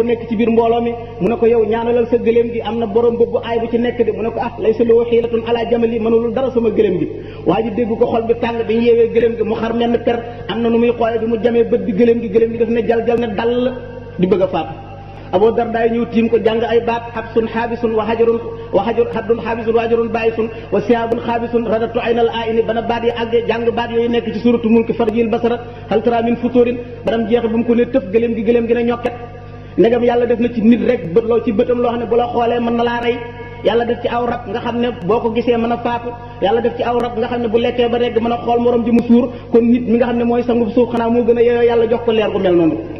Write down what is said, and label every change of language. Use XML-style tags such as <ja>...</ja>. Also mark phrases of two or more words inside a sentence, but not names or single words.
<wo>nekk ci biir mbooloo mi mu ne ko yow ñaanalal sa gëléem gi am na borom bët bu aay bu ci nekk de mu ne ko</wo> <ar>ليس له حيلة على الجمل</ar> <wo>mënulul dara sama gëléem gi waa ji dégg ko xol bi tàng bi ñu yeewee gëléem gi mu xar menn per am na nu muy xoolee bi mu jamee bët bi gëléem gi def ne jal ne dal di bëgg a faatu Abu Darda ñëw tiim ko jàng ay baat</wo> <ar>حبس حابس وحد حابس وحجر يابس وشهاب قابس رددت عين العين</ar> <wo>bana baat yi àggee jàng baat yooyu nekk ci suratu mulki</wo> <ar>فارجع البصر هل ترى من فطور</ar> <wo>banam jeexe bu mu ko ne tëf gëléem gi ne ñokket ndegam yàlla def na ci nit rek bët loo ci bëtam loo xam ne bu la xoolee mën na laa rey yàlla def ci aw rab nga xam ne boo ko gisee mën a faatu yàlla def ci aw rab nga xam ne bu lekkee ba rek mën a xool morom ji mu suur kon nit mi nga xam ne mooy sangub suuf xanaa moo gën a yeyoo yàlla jox ko leer gu mel noonu</wo>